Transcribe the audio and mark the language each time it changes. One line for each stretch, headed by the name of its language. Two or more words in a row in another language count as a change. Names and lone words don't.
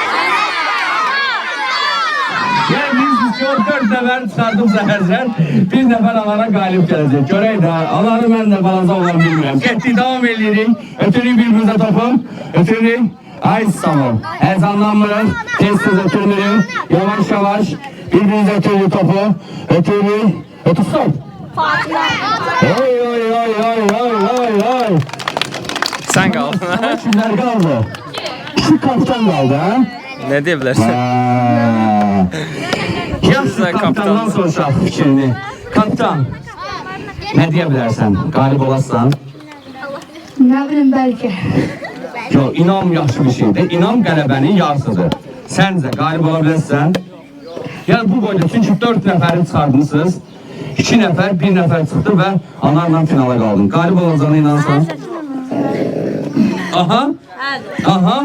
Azerbaijani: Yəni biz 4 nəfər çıxardıqsa Həzrət, bir nəfər alana qalib gələcək. Görək də, alanı mən də balaca olan bilmirəm. Getdik, davam edirik. Ötürük bir-birimizə topu. Ötürük. Ay sağ ol.
Turkish: Heyecanlanmayın. Tez ötürmeyin.
Azerbaijani: Yavaş yavaş. Birbirinize ötürü topu. Ötürü. Ötü stop. Oy oy oy oy oy oy oy.
Turkish: Sen kal. Kimler kaldı? İki kaptan kaldı ha? Ne diyebilirsin?
Azerbaijani: Yaxşı kaptandan soruşaq fikrini.
Turkish: Kaptan, ne diyebilirsen? Galip olasın. Ne bileyim belki. Yo,
Azerbaijani: inam yaxşı bir şeydir. İnam qələbənin yarısıdır. Səncə qalib ola bilirsən? Yəni bu boyda çünki 4 nəfəri çıxardınız. 2 nəfər, 1 nəfər çıxdı və anarla finala qaldın. Qalib olacağına inansan? Aha. Aha.